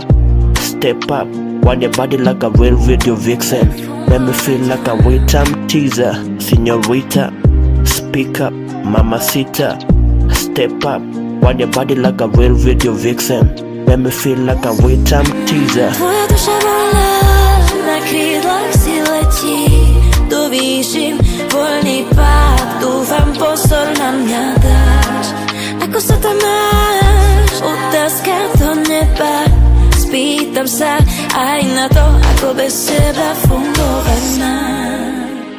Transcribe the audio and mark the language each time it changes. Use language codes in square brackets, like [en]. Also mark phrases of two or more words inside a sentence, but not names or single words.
[en] Step up, want your body like a real video vixen. Make me feel like a wait-time teaser. Señorita, speak up, mamacita. Step up, want your body like a real video vixen. Make me feel like a wait-time teaser. [sk] Tvoja duša voľná, na krídlach si letí do výšin, voľný pád, dúfam, pozor na mňa dáš. Ako sa tam máš? Otázka do neba. Spýtam sa aj na to, ako bez teba fungovať mám.